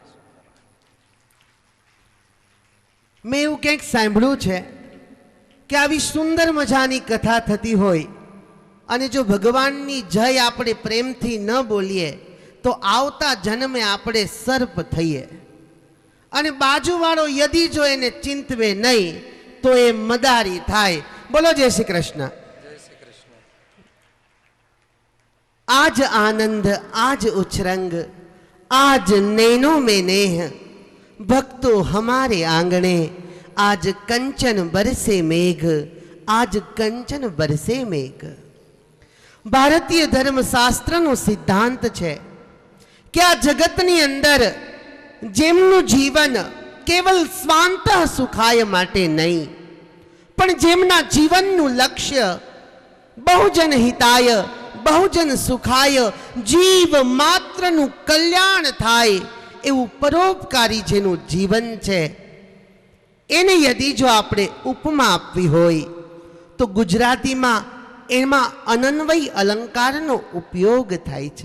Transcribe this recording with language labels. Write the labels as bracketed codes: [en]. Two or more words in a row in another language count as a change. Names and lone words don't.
[gu] મેં એવું કંઈક સાંભળ્યું છે કે આવી સુંદર મજાની કથા થતી હોય અને જો ભગવાનની જય આપણે પ્રેમથી ન બોલીએ તો આવતા જન્મે આપણે સર્પ થઈએ, અને બાજુવાળો યદી જો એને ચિંતવે નહીં તો એ મદારી થાય. બોલો જય શ્રી કૃષ્ણ. [hi] आज आनंद आज उछरंग आज નैनो में नेह भक्तो हमारे आंगणे आज कंचन बरसे मेघ आज कंचन बरसे मेघ. [gu] ભારતીય ધર્મશાસ્ત્રનો સિદ્ધાંત છે કે આ જગતની અંદર જેમનું જીવન કેવલ [sa] સ્વાંત સુખાય [gu] માટે નહીં, પણ જેમના જીવનનું લક્ષ્ય [sa] બહુજન હિતાય બહુજન સુખાય [gu] જીવ માત્રનું કલ્યાણ થાય એવું પરોપકારી જેનું જીવન છે, એને યદી જો આપણે ઉપમા આપવી હોય તો ગુજરાતીમાં એમાં અનન્વય અલંકારનો ઉપયોગ થાય છે.